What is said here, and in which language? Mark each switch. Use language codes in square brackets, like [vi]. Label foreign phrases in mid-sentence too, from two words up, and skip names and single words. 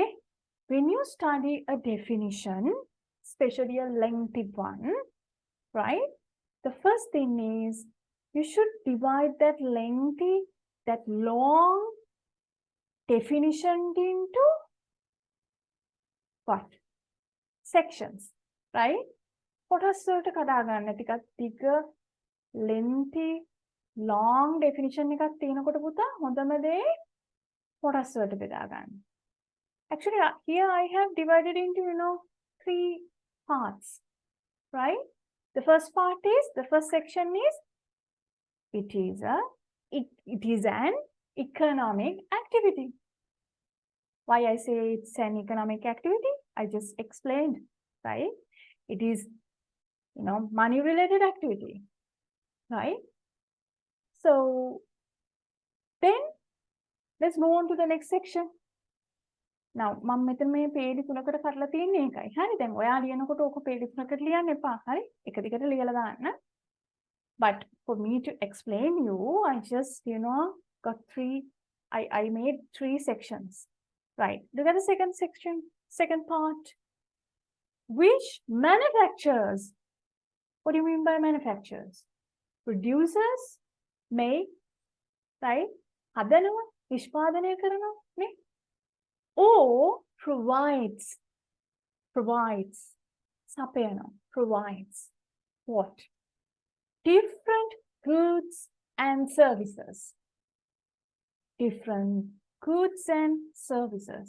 [en] When you study a definition, especially a lengthy one, right? The first thing is you should divide that lengthy, that long definition into what? Sections, right? [si] කොටස් වලට කඩා ගන්න ටිකක් ටික [en] lengthy long definition [si] එකක් තියෙනකොට පුතා හොඳම දේ කොටස් වලට බෙදා ගන්න. [en] Actually, here I have divided into, 3 parts, right? The first part is, the first section is, it is an economic activity. Why I say it's an economic activity? I just explained, right? It is, money related activity, right? So then let's move on to the next section. Now, [si] මම මෙතන මේ පේඩි තුනකට කඩලා තියෙන්නේ ඒකයි. හරි දැන් ඔයා ලියනකොට ඕක පේඩි තුනකට ලියන්න එපා. හරි? එක දිගට ලියලා දාන්න. [en] But for me to explain you, I just, got I made 3 sections. Right. Look at the second section, second part. Which manufacturers? What do you mean by manufacturers? Producers, make, right? [si] හදනවා, නිෂ්පාදනය කරනවා, නේ? [en] Or provides, සපයනවා, provides what? Different goods and services. Different goods and services.